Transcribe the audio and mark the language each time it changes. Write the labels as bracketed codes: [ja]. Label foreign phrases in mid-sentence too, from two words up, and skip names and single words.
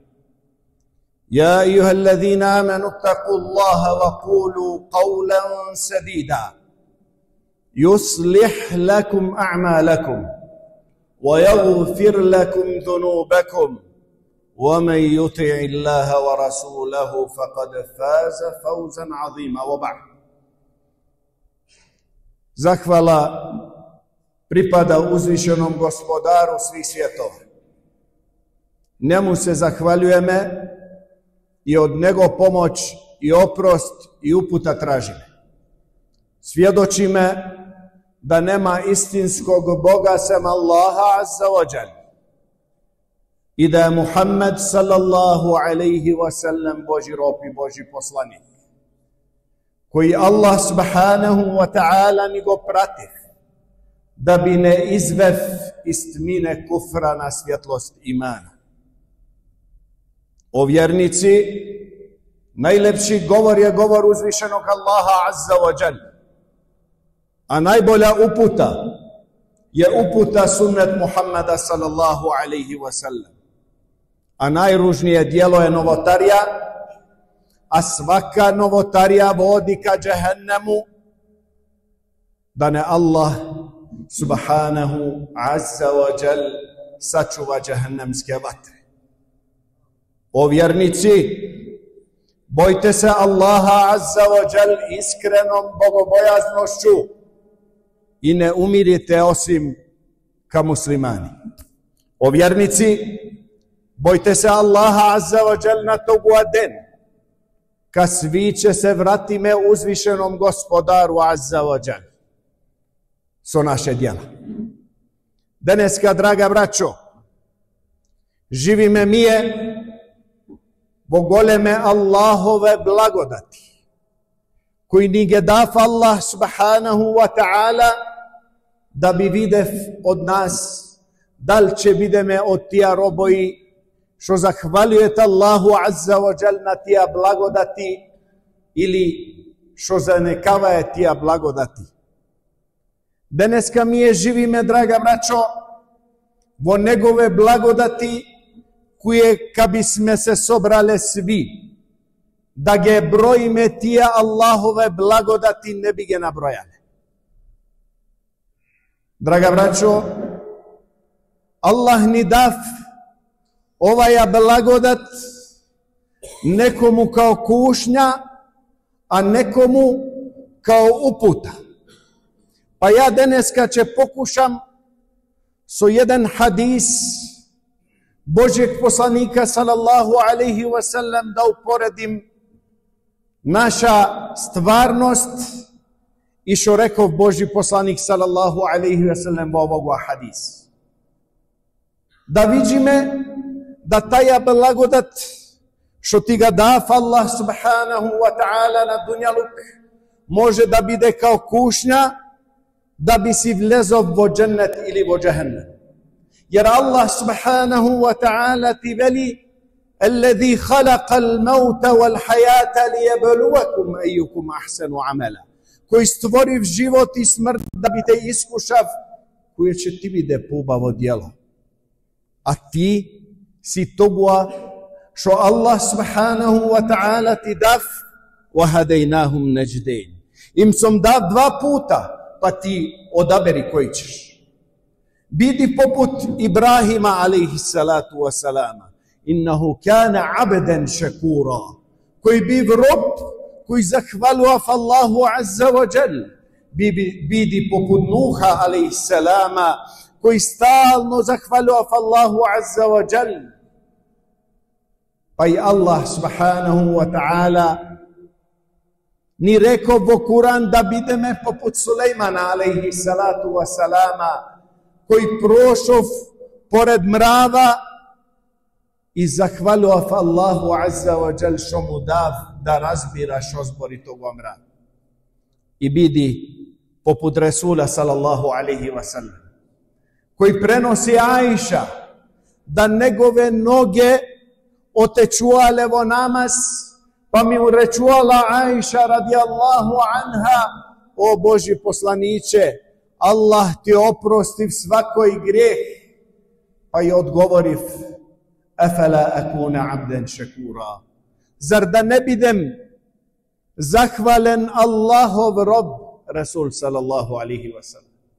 [ar] يا أيها الذين آمنوا اتقوا الله وقولوا قولا سديدا يصلح لكم أعمالكم ويغفر لكم ذنوبكم ومن يطع الله ورسوله فقد فاز فوزا عظيما. وبعد. [bs] Zahvala pripada uzvišenom gospodaru svih svjetova. Njemu se zahvaljujeme i od njega pomoć i oprost i uputa tražime. Svjedočime da nema istinskog Boga sem Allaha [ar] عز وجل [bs] i da je Muhammed [ar] صلى الله عليه وسلم [bs] Božji rob i Božji poslanik, koji Allah [ar] سبحانه وتعالى [bs] ni go prativ da bi ne izvev iz tmine kufra na svjetlost imana. O vjernici, najlepši govor je govor uzvišenog Allaha [ar] عز و [bs] jal, a najbolja uputa je uputa sunnet Muhammada [ar] صلى الله عليه وسلم, [bs] a najružnije djelo je novotarija, a svaka novotarija vodi ka džehennemu, da ne Allah [ar] سبحانه عز وجل [bs] sačuva džehennemske vatre. O vjernici, bojte se Allaha [ar] عز وجل [bs] iskrenom bogobojaznošću i ne umirite osim ka muslimani. O vjernici, bojte se Allaha [ar] عز وجل [bs] na togu aden, ka svi će se vratime uzvišenom gospodaru [ar] عز وجل [bs] so naše djela. Daneska, draga braćo, živime mije bogoleme Allahove blagodati, koji ni ge daf Allah [ar] سبحانه وتعالى [bs] da bi videv od nas da li će bideme od tija roboji što zahvaljujete Allahu [ar] عز وجل [bs] na tija blagodati ili što zanekavaje tija blagodati. Daneska mi je živime, draga braćo, vo njegove blagodati koje kad bismo se sobrale svi, da ge brojime tija Allahove blagodati ne bi ge nabrojale. [mk] Draga braćo, Allah ni dav оваја благодат некому као кушња, а некому као упута. Па ја денеска ќе покушам со еден хадис Божјeg посланика [ar] صلى الله عليه وسلم [mk] да упоредим наша стварност и што реков Божји посланик [ar] صلى الله عليه وسلم [mk] во овој хадис. Да видиме да таја благодат што ти ga дав Аллах [ar] سبحانه وتعالى [mk] на дуњалук може да биде као кушња да би си влезов во дженнет или во џехеннем. [ar] Jer Allah سبحانه وتعالى [bs] ti veli [ar] الذي خلق الموت والحياة ليبلوكم أيكم أحسن عملا. [mk] Кој створив живот и смрт да би те искушав, кој ќе ти биде поубаво дело. А ти си тогуа што Allah [ar] سبحانه وتعالى [mk] ти дав [ar] وهديناهم نجدين. [mk] Им сум дав два пута, па ти одабери кој ćeš. Биди попут Ибрахима [ar] عليه الصلاة والسلام. إنه كان عبدا شكورا. [mk] Кој бив роб, кој захвалував Аллаху [ar] عز وجل. [mk] Биди попут Нуха [ar] عليه السلام, [mk] кој стално захвалував Аллаху [ar] عز وجل. [mk] Па и Аллах [ar] سبحانه وتعالى [mk] ни реков во Куран да бидеме попут Сулеймана [ar] عليه الصلاة والسلام, [mk] кој прошов поред мрава и захвалував Аллаху [ar] عز وجل [mk] што му дав да разбира што збори тоа мрав. И биди попут Ресула [ar] صلى الله عليه وسلم, [mk] кој преноси Аиша да негове ноге отечувале во намаз, па ми уречувала Аиша [ar] رضي الله عنها: [mk] о Божи посланиче, [bs] Allah ti oprostiv svakoj grijeh. Pa je odgovorив: [ar] أفلا أكون عبدا شكورا. [bs] Zar da ne bidem zahvalen Allahov rob? [ar] رسول صلى الله عليه وسلم.